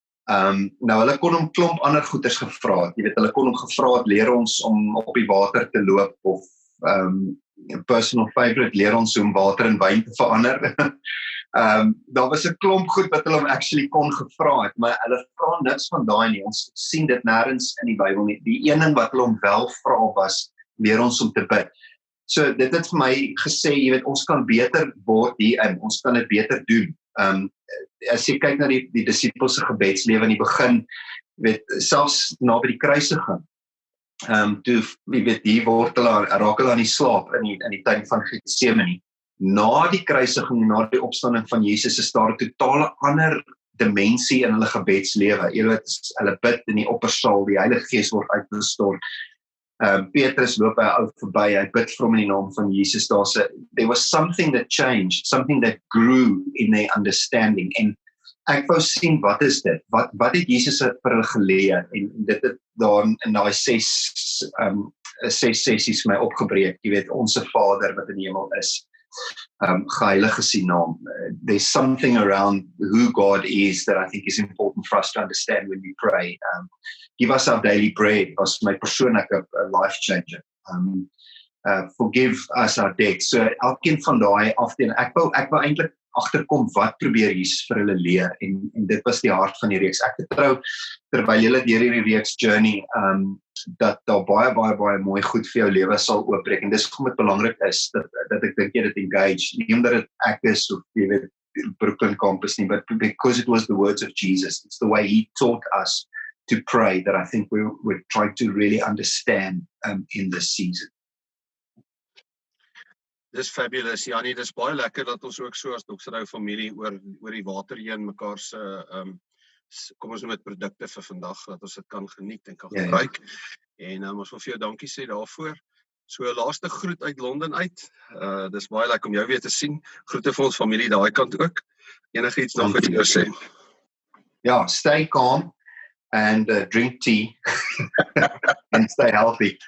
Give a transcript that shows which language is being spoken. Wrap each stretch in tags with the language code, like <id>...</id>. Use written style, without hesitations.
<af>Nou hulle kon hom klomp ander goeders gevra het, jy weet, hulle kon hom gevra het, leer ons om op die water te loop, of personal favorite, leer ons om water in wyn te verander. Daar was 'n klomp goed wat hulle hom actually kon gevra het, maar hulle vra niks van daai nie, ons sien dit nêrens in die Bybel nie. Die een ding wat hulle hom wel vra was, leer ons om te bid. So dit het vir my gesê, jy weet, ons kan beter word hierin, ons kan dit beter doen. As jy kyk na die disippels se gebedslewe in die begin, weet, selfs na by die kruisiging, toe, jy weet, hier raak hulle aan die slaap in die tuin van Getsemane. Na die kruisiging, na die opstanding van Jesus, is daar 'n totale ander dimensie in hulle gebedslewe. Jy weet, hulle bid in die oppersaal, die Heilige Gees word uitgestort. Petrus loop by 'n ou verby, hy bid vir hom in die naam van Jesus.</af> <en>There was something that changed, something that grew in their understanding.</en> <af>En ek wou sien wat is dit? Wat het Jesus vir hulle geleer? En dit het daar in daai 6 sessies my opgebreek. Jy weet, onse Vader wat in die hemel is. Geheilig is die naam.</af> <en>There's something around who God is that I think is important for us to understand when we pray. Give us our daily bread</en> <af>was my persoonlike</af> <en>life changer. Forgive us our debts.</en> <af>So elkeen van daai afdeling, ek wou eintlik agterkom wat probeer Jesus vir hulle leer en dit was die hart van die reeks. Ek vertrou terwyl julle deur hierdie reeks journey dat daar baie mooi goed vir jou lewe sal oopbreek en dis hoekom dit belangrik is dat ek dink jy dit engage, nie omdat dit ek is of jy weet Brooklyn campus nie,</af> <en>but because it was the words of Jesus. It's the way he taught us to pray that I think we're trying to really understand in this season.</en> <af>Dis fabulous, Janie, dis baie lekker dat ons ook so as Dokterhou familie oor die water heen mekaar se kom ons noem dit produkte vir vandag, dat ons dit kan geniet en kan gebruik. En ons wil vir jou dankie sê daarvoor. So laaste groet uit Londen uit. Dis baie lekker om jou weer te sien. Groete vir ons familie daai kant ook. Enige iets nog wat jy wil sê?</af> <en>Ja, stay calm and drink tea and stay healthy.</en>